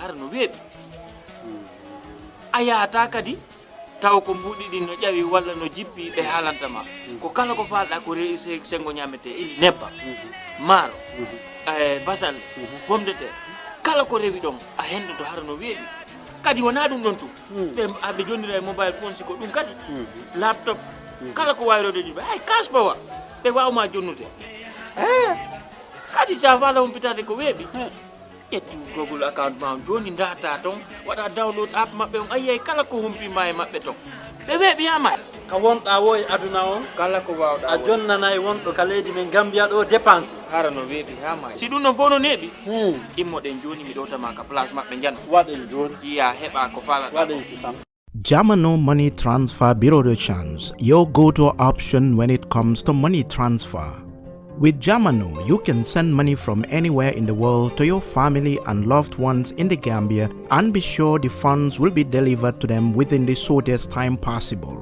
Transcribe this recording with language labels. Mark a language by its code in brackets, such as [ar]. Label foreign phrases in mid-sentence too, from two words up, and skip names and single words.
[ff] Gambia har no weeɓi a yahata kadi taw ko mbuɗiɗi no ƴawi walla no jippi ɓe haalantama ko kala ko falɗa ko rewi sengo ñamete ili nebba maaro basalle [fr] pomme de terre [ff] kala ko rewi ɗon a hendoto hara no weeɓi kadi wona ɗum ɗon tu ɓe aɓe jonnira e [en] mobile phone [ff] siko ɗum kadi laptop kala ko wayrode jiɓe hay [en] cash power [ff] ɓe wawma jonnude kadi sa fala humpitade ko weeɓi ƴetti [en] google account [ff] ma joni data ton waɗa [en] download app [ff] maɓɓe on ayiyay kala ko humpima e maɓɓe ton ɓe weeɓiyama ka wonɗa wo e aduna on kala ko wawɗa a jonnanayi wonɗo ka leydi men Gambia ɗo dépense hara no weeɓi hama si ɗum non fof no neeɓi immoɗen joni mi ɗowtama ka place maɓɓe jan waɗen joni iya heɓa ko falaɗa waɗen kisam [en] Jamano Money Transfer Bureau de Change, your go-to option when it comes to money transfer. With Jamano, you can send money from anywhere in the world to your family and loved ones in the Gambia and be sure the funds will be delivered to them within the shortest time possible.